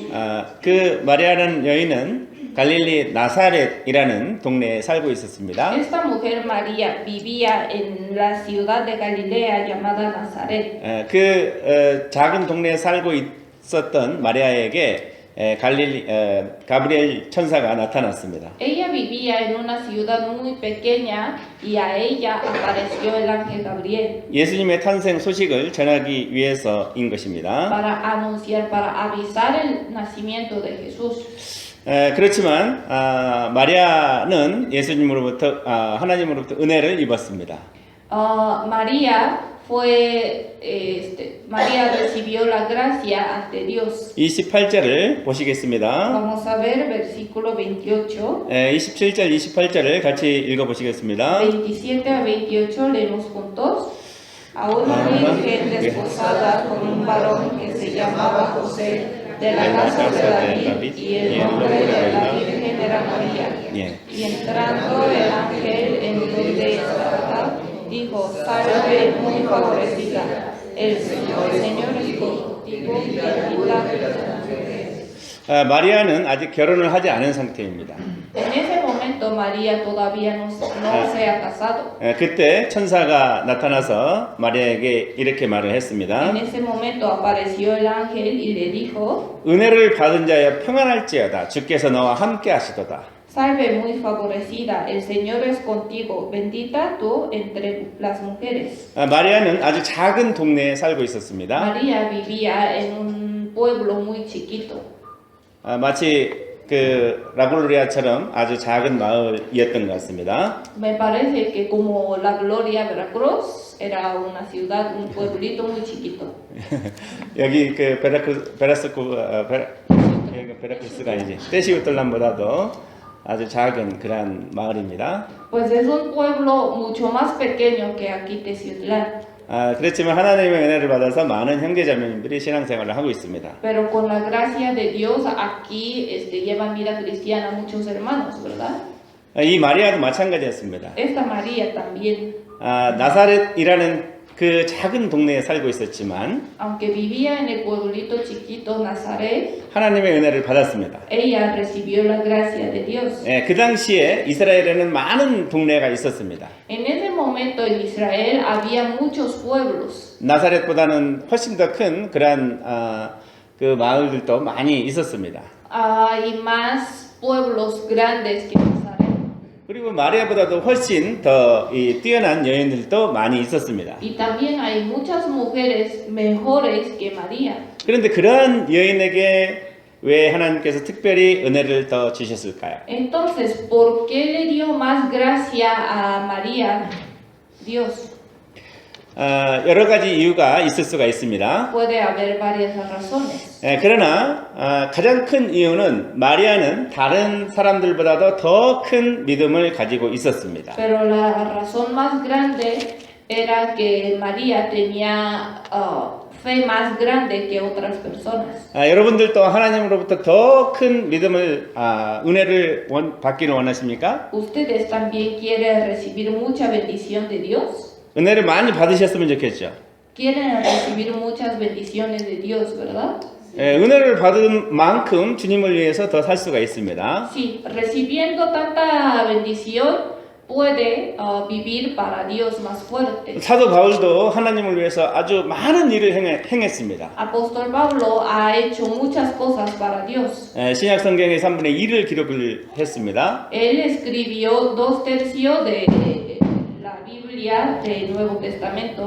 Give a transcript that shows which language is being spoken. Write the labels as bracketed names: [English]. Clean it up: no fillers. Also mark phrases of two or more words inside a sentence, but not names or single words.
[Korean] 그 마리아라는 여인은 갈릴리 나사렛이라는 동네에 살고 있었습니다. [Spanish] Esta mujer María vivía en la ciudad de Galilea llamada Nazaret. [Korean] 작은 동네에 살고 있었던 마리아에게 가브리엘 천사가 나타났습니다. [Spanish] Ella vivía en una ciudad muy pequeña y a ella apareció el ángel Gabriel [Korean] 예수님의 탄생 소식을 전하기 위해서인 것입니다. [Spanish] para anunciar, para avisar el nacimiento de Jesús. [Korean] 그렇지만 마리아는 예수님으로부터 하나님으로부터 은혜를 입었습니다. [Spanish] María recibió la gracia ante Dios. [Korean] 28절을 보시겠습니다. [Spanish] Vamos a ver versículo 28. [Korean] 27절, 28절을 같이 읽어보시겠습니다. [Spanish] 27 a 28 leemos juntos. A una virgen desposada con un varón que se llamaba José, de la casa de David, y el nombre de la virgen era María. Y entrando el ángel en donde estaba, dijo: salve muy favorecida, el Señor es contigo, bendita eres entre las mujeres. [Korean] 마리아는 아직 결혼을 하지 않은 상태입니다. [Spanish] En ese momento María todavía no se ha casado. [Korean] 그때 천사가 나타나서 마리아에게 이렇게 말을 했습니다. [Spanish] En ese momento apareció el ángel y le dijo: [Korean] 은혜를 받은 자여 평안할지어다. 주께서 너와 함께 하시도다. [Spanish] salve muy favorecida, el Señor es contigo, bendita tú entre las mujeres. [Korean] 마리아는 아주 작은 동네에 살고 있었습니다. [Spanish] María vivía en un pueblo muy chiquito. [Korean] 마치 라글로리아처럼 아주 작은 마을이었던 것 같습니다. [Spanish] Me parece que como La Gloria, Veracruz, era una ciudad, un pueblito muy chiquito. [Korean] 여기 베라크루스가 이제 떼시우틀란보다도 아주 작은 그런 마을입니다. [Spanish] Pues es un pueblo mucho más pequeño que aquí Teciutlán. [Korean] 그렇지만 하나님의 은혜를 받아서 많은 형제자매님들이 신앙생활을 하고 있습니다. [Spanish] Pero con la gracia de Dios aquí llevan vida cristiana muchos hermanos, ¿verdad? [Korean] 이 마리아도 마찬가지였습니다. [Spanish] Esta María también. [Korean] 나사렛이라는 그 작은 동네에 살고 있었지만 [Spanish] Aunque vivía en el pueblito chiquito Nazaret, [Korean] 하나님의 은혜를 받았습니다. [Spanish] ella recibió la gracia de Dios. [Korean] 예, 그 당시에 이스라엘에는 많은 동네가 있었습니다. [Spanish] En ese momento en Israel había muchos pueblos. [Korean] 나사렛보다는 훨씬 더 큰 그러한 그 마을들도 많이 있었습니다. [Spanish] Hay más pueblos grandes que Nazaret. [Korean] 그리고 마리아보다도 훨씬 더 뛰어난 여인들도 많이 있었습니다. [Spanish] Y también hay muchas mujeres mejores que María. [Korean] 그런데 그러한 여인에게 왜 하나님께서 특별히 은혜를 더 주셨을까요? [Spanish] Entonces, ¿por qué le dio más gracia a María Dios? [Korean] 여러 가지 이유가 있을 수가 있습니다. [Spanish] Puede haber varias razones. [Korean] 그러나 가장 큰 이유는 마리아는 다른 사람들보다도 더 큰 믿음을 가지고 있었습니다. [Spanish] Pero la razón más grande era que María tenía fe más grande que otras personas. [Korean] 여러분들도 하나님으로부터 더 큰 믿음을 은혜를 받기를 원하십니까? [Spanish] ¿Ustedes también quieren recibir mucha bendición de Dios? [Korean] 은혜를 많이 받으셨으면 좋겠죠. [Spanish] Quieren recibir muchas bendiciones de Dios, ¿verdad? [Korean] 은혜를 받은 만큼 주님을 위해서 더 살 수가 있습니다. [Spanish] Sí, recibiendo tanta bendición puede vivir para Dios más fuerte. [Korean] 사도 바울도 하나님을 위해서 아주 많은 일을 행했습니다. [Spanish] Apóstol Pablo ha hecho muchas cosas para Dios. [Korean] 신약 성경의 3분의 1을 기록을 했습니다. [Spanish] Él escribió 2/3 de la Biblia del Nuevo Testamento